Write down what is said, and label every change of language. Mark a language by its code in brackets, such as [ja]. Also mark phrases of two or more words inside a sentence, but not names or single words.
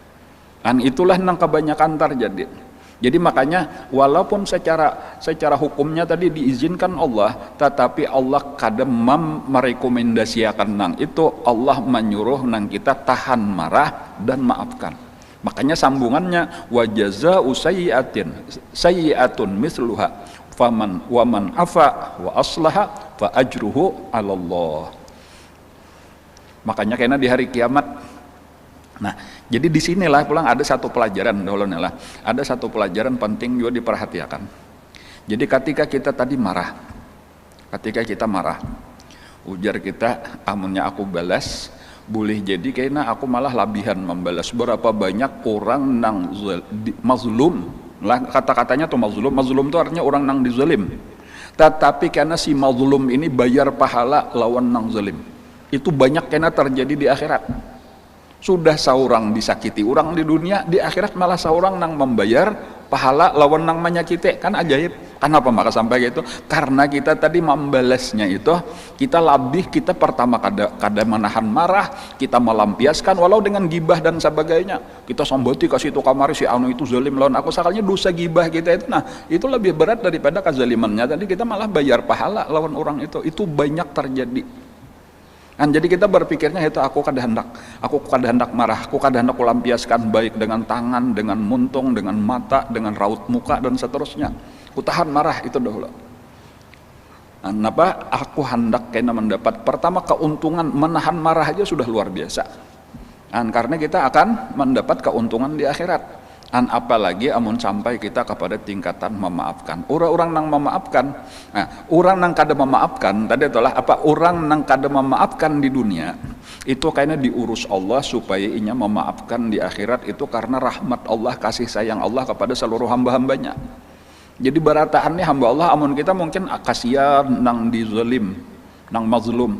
[id] Dan itulah nang kebanyakan terjadi. Jadi makanya walaupun secara hukumnya tadi diizinkan Allah, tetapi Allah kadang merekomendasikan nang itu, Allah menyuruh nang kita tahan marah dan maafkan. [ar] Makanya sambungannya وجزاء سيئة مثلها فمن ومن عفا وأصلح فأجره على الله. [id] Makanya karena di hari kiamat. Nah, jadi di sinilah pulang ada satu pelajaran ada satu pelajaran penting juga diperhatikan. [bjn] Jadi ketika kita tadi marah, ujar kita amunnya aku balas, boleh jadi kayaknya aku malah labihan membalas. Berapa banyak orang nang mazlum, lah kata-katanya tuh mazlum tuh artinya orang nang dizalim. Tetapi karena si mazlum ini bayar pahala lawan nang zalim, itu banyak karena terjadi di akhirat. Sudah seorang disakiti orang di dunia, di akhirat malah seorang nang membayar pahala lawan nang menyakiti. Kan ajaib. Kenapa maka sampai gitu? Karena kita tadi membalasnya itu, kita pertama kada menahan marah, kita melampiaskan walau dengan gibah dan sebagainya. Kita somboti kasih itu kamari si anu itu zalim lawan aku, sakalnya dosa gibah kita itu. Nah, itu lebih berat daripada kezalimannya. Tadi kita malah bayar pahala lawan orang itu. Itu banyak terjadi. Dan jadi kita berpikirnya itu aku kada hendak marah, aku kada hendak lampiaskan baik dengan tangan, dengan muntung, dengan mata, dengan raut muka dan seterusnya. Ku tahan marah itu dahulu. Kenapa aku hendak kena mendapat pertama keuntungan menahan marah aja sudah luar biasa. [id] Karena kita akan mendapat keuntungan di akhirat. [bjn] Apalagi amun sampai kita kepada tingkatan memaafkan. Orang nang memaafkan. Nah, orang nang kada memaafkan tadi itulah apa? Orang nang kada memaafkan di dunia itu kayaknya diurus Allah supaya inya memaafkan di akhirat itu karena rahmat Allah, kasih sayang Allah kepada seluruh hamba-hambanya. Jadi barataannya hamba Allah amun kita mungkin kasihan nang dizalim, nang mazlum.